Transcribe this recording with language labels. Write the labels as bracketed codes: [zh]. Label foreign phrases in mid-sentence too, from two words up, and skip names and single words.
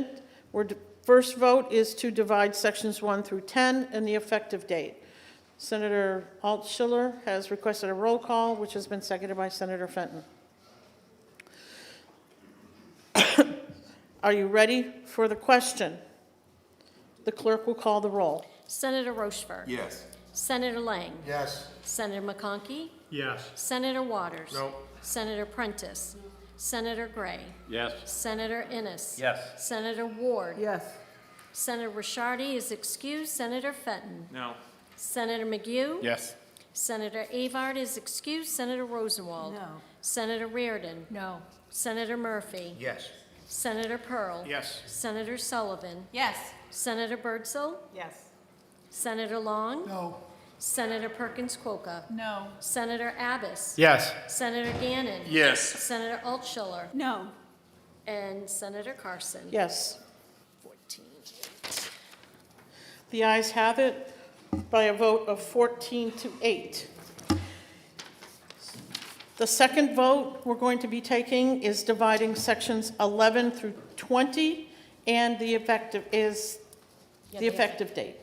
[en] First vote is to divide sections 1 through 10 and the effective date. Senator Altschiller has requested a roll call, which has been seconded by Senator Fenton. Are you ready for the question? The clerk will call the roll. Senator Rochefort. Yes. Senator Lang. Yes. Senator McConkey. Yes. Senator Waters. No. Senator Prentice. Senator Gray. Yes. Senator Innes. Yes. Senator Ward. Yes. Senator Rishardi is excused. Senator Fenton. No. Senator McGue. Yes. Senator Avard is excused. Senator Rosenwald. No. Senator Reardon. No. Senator Murphy. Yes. Senator Pearl. Yes. Senator Sullivan. Yes. Senator Birdsell. Yes. Senator Long. No. Senator Perkins-Coker. No. Senator Abbas. Yes. Senator Gannon. Yes. Senator Altschiller. No. And Senator Carson. Yes. 14. The ayes have it. by a vote of 14 to 8. The second vote we're going to be taking is dividing sections 11 through 20, and the effective date.